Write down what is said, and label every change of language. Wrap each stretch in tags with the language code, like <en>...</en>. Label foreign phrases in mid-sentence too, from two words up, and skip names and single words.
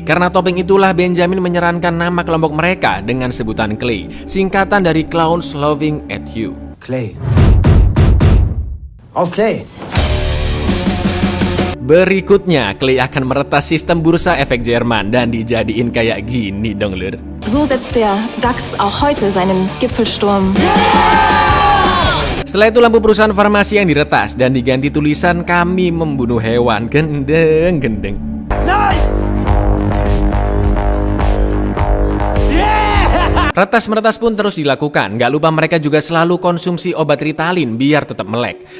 <id>Karena topeng itulah Benjamin menyarankan nama kelompok mereka dengan sebutan Clay, singkatan dari Clowns Loving at You.</id> <de>Clay. Auf Clay.</de> <id>Berikutnya, Clay akan meretas sistem bursa efek Jerman dan dijadiin kayak gini dong lur.</id> <de>So setzt der DAX auch heute seinen Gipfelsturm.</de> <id>Setelah itu lampu perusahaan farmasi yang diretas dan diganti tulisan kami membunuh hewan. Gendeng. Nice! Retas-meretas pun terus dilakukan. Gak lupa mereka juga selalu konsumsi obat Ritalin biar tetap melek.</id>